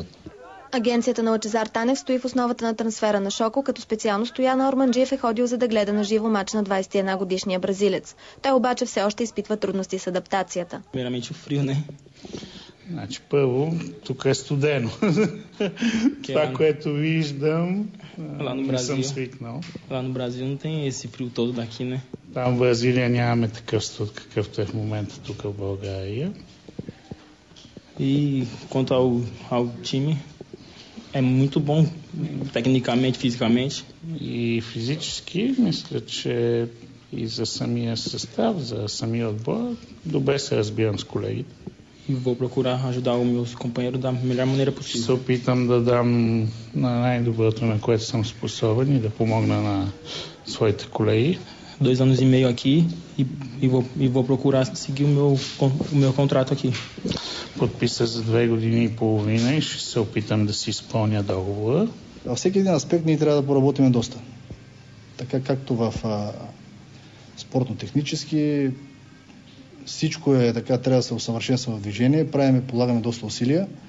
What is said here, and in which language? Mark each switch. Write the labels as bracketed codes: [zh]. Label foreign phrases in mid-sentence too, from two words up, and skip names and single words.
[bg] Агенцията на Лъчезар Танев стои в основата на трансфера на Шоко, като специално Стоян Орманджиев е ходил за да гледа на живо мач на 21-годишния бразилец. Той обаче все още изпитва трудности с адаптацията. Значи първо, тук е студено. Това, което виждам, не съм свикнал. [pt] Lá no Brasil não tem esse frio todo daqui, né? [bg] Там в Бразилия нямаме такъв студ, какъвто е в момента тук в България. [pt] E quanto ao time, é muito bom, tecnicamente, fisicamente. [bg] И физически, мисля, че и за самия състав, за самия отбор, добре се разбирам с колегите. [pt] E vou procurar ajudar o meu companheiro da melhor maneira possível. [bg] Се опитам да дам на най-доброто, на което съм способен и да помогна на своите колеги. [pt] 2 anos e meio aqui e vou procurar seguir o meu contrato aqui. [bg] Подписа за 2 години и половина и ще се опитам да си изпълня договора. Във всеки един аспект ние трябва да поработим доста. Така както в спортно-технически, всичко е така, трябва да се усъвършенства в движение, полагаме доста усилия.